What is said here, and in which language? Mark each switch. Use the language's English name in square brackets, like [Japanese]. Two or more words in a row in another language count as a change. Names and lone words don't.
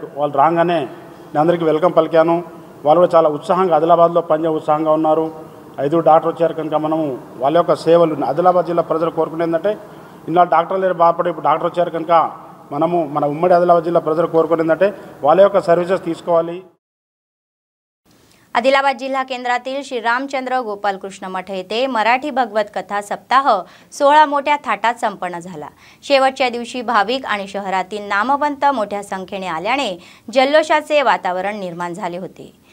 [Telugu] వాళ్ళు రాగానే నేను అందరికీ వెల్కమ్ పలికాను. వాళ్ళు కూడా చాలా ఉత్సాహంగా ఆదిలాబాద్లో పనిచేయ ఉత్సాహంగా ఉన్నారు. 5 డాక్టర్ వచ్చారు కనుక మనము వాళ్ళ యొక్క సేవలు ఆదిలాబాద్ జిల్లా ప్రజలు కోరుకునేది ఏంటంటే ఇన్నాళ్ళు డాక్టర్లు లేరు బాధపడి ఇప్పుడు డాక్టర్ వచ్చారు కనుక మనము మన ఉమ్మడి ఆదిలాబాద్ జిల్లా ప్రజలు కోరుకునేది ఏంటంటే వాళ్ళ యొక్క సర్వీసెస్ తీసుకోవాలి. [Marathi] आदिलाबाद जिल्हा केंद्रातील श्री रामचंद्र गोपालकृष्ण मठ येथे मराठी भगवत कथा सप्ताह 16 मोठ्या थाटात संपन्न झाला. शेवटच्या दिवशी भाविक आणि शहरातील नामवंत मोठ्या संख्येने आल्याने जल्लोषाचे वातावरण निर्माण झाले होते.